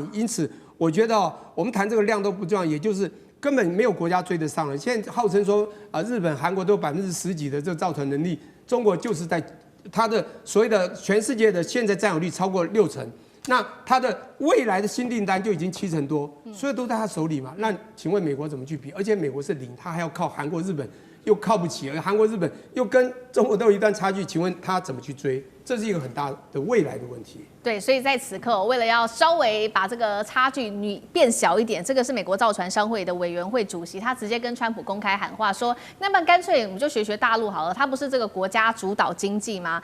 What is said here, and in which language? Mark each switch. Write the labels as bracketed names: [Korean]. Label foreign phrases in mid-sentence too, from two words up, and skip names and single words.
[Chinese] 因此，我覺得我們談這個量都不重要，也就是根本沒有國家追得上了。現在號稱說日本、韓國都有10%幾的這個造船能力。中國就是在它的所謂的全世界的現在佔有率超過60%，那它的未來的新訂單就已經70%多，所以都在他手裡嘛。那請問美國怎麼去比？而且美國是零，他還要靠韓國、日本，又靠不起，而韓國、日本又跟中國都有一段差距，請問他怎麼去追？這是一個很大的未來的問題。對，所以在此刻，為了要稍微把這個差距變小一點，這個是美國造船商會的委員會主席，他直接跟川普公開喊話說：“那麼乾脆我們就學大陸好了，他不是這個國家主導經濟嗎？